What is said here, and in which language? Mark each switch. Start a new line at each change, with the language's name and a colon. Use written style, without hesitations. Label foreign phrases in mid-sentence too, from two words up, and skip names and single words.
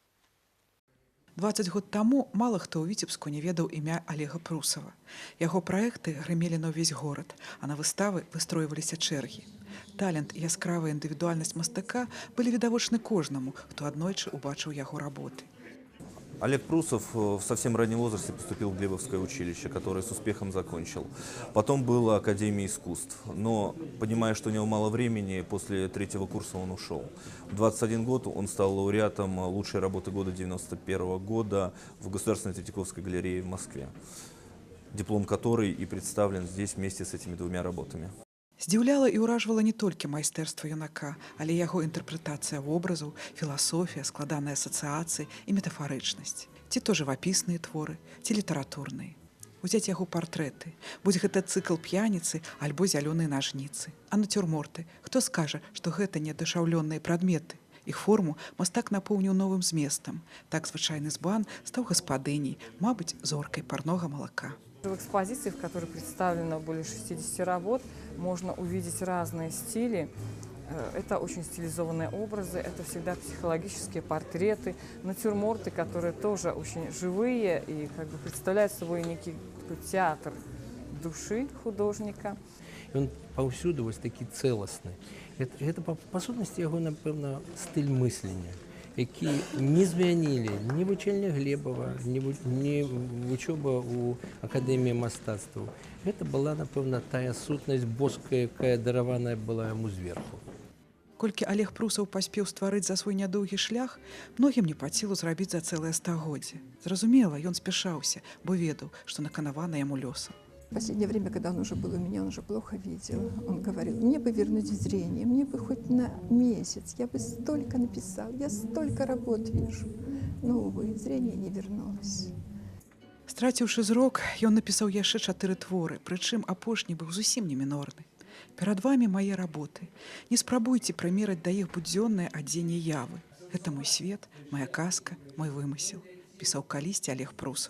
Belarusian: 20 год таму мала хто ў Віцебску не ведаў імя Олега Прусова. Яго праекты грымелі на ўвесь горад, а на выставы выстройваліся чэргі. Талент і яскравая індывідуальнасць мастака былі відавочны кожнаму, хто аднойчы ўбачыў яго работы.
Russian: Олег Прусов в совсем раннем возрасте поступил в Глебовское училище, которое с успехом закончил. Потом было Академия искусств. Но, понимая, что у него мало времени, после 3-го курса он ушел. В 21 год он стал лауреатом лучшей работы года 91 года в Государственной Третьяковской галерее в Москве. Диплом которой и представлен здесь вместе с этими двумя работами.
Belarusian: Здзіўляла і ўражвала не толькі майстэрства юнака, але яго інтэрпрэтацыя вобразаў, філасофія, складаныя асацыяцыі і метафарычнасць. Ці то жывапісныя творы, ці літаратурныя. Узяць яго партрэты, будь гэта цыкл п'яніцы альбо зялёныя нажніцы. А нацюрморты, хто скажа, што гэта неадушаўлёныя прадметы? Іх форму мастак напоўніў новым зместам. Так звычайны збан стаў гаспадыняй, мабыць, зоркай парнога малака.
Russian: В экспозиции, в которой представлено более 60 работ, можно увидеть разные стили. Это очень стилизованные образы, это всегда психологические портреты, натюрморты, которые тоже очень живые и представляют собой некий театр души художника.
Belarusian: Он паўсюду вось такі цэласны. Это па сутнасці яго, напэўна, стыль мыслення, які не змянілі ні вучэльня Глебова, ні вучоба ў Акадэміі мастацтваў. Гэта была, напэўна, тая сутнасць боская, якая дараваная была яму зверху. Колькі Олег Прусаў паспеў стварыць за свой нядоўгі шлях, многім не пад сілу зрабіць за цэлае стагоддзе. Зразумела, ён спяшаўся, бо ведаў, што наканавана яму лёсам.
Russian: В последнее время, когда он уже был у меня, он уже плохо видел. Он говорил, мне бы вернуть зрение, мне бы хоть на месяц, я бы столько написал, я столько работ вижу. Но, увы, зрение не вернулось.
Belarusian: Страціўшы зрок, ён напісаў яшчэ 4 творы, прычым апошні быў зусім не мінорны. Перад вамі мае работы. Не спрабуйце прымераць да іх будзённае адзенне явы. Гэта мой свет, моя казка, мой вымысел, пісаў калісьці Олег Прусаў.